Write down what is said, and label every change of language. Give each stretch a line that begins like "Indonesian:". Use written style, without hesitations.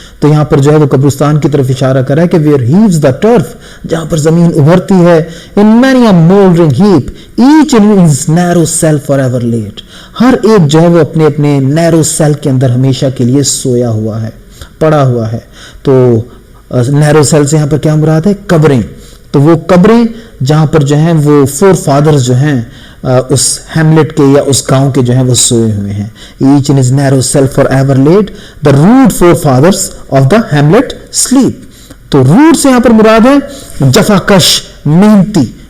Urdu: تو یہاں پر جو ہے وہ قبرستان کی طرف اشارہ کر رہا ہے کہ
English: where heaves the turf,
Urdu: جہاں پر زمین ابھرتی ہے,
English: in many a mouldering heap, each in his narrow cell forever laid,
Urdu: ہر ایک جو ہے وہ اپنے اپنے نیرو سیل کے اندر ہمیشہ کے لیے سویا ہوا ہے, پڑا ہوا ہے. تو نیرو سیل سے یہاں پر کیا مراد ہے, قبریں. تو وہ قبریں جہاں پر جو ہیں وہ فور فادرز جو ہیں اس ہیملٹ کے یا اس گاؤں کے جو ہیں وہ سوئے ہوئے ہیں.
English: Each in his narrow cell for ever laid, the rude forefathers of the hamlet sleep.
Urdu: تو روڈ سے یہاں پر مراد ہے جفاکش, محنتی.